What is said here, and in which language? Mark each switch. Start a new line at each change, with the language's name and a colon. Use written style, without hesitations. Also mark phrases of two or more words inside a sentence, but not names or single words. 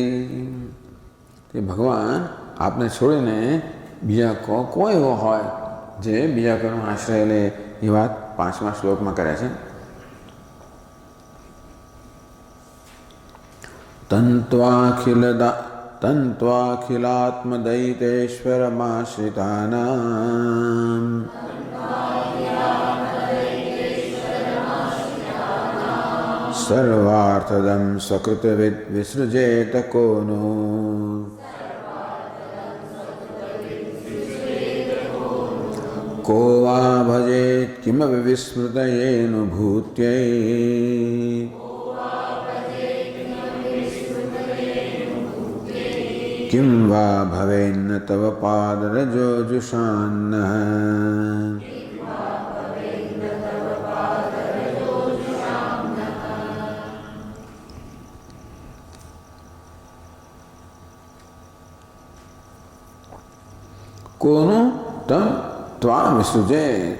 Gujarati: તે ભગવાન આપને છોડીને બીજા કોઈ એવો હોય જે બીજા કોઈનો આશ્રય લે એ વાત 5મા શ્લોકમાં કરે છે.
Sanskrit: તન્ત્વાખિલાત્મદૈતેશ્વરમાશ્રિતાનાં सर्वार्थदं स्वकृतविद् विसृजेत को नो. को वा भजेत् किमपि विस्मृतयेऽनुभूत्यै. किं वा भवेन्न तव पादरजोजुषान्नः. કોનું તમ ત્વા વિસૃજેત.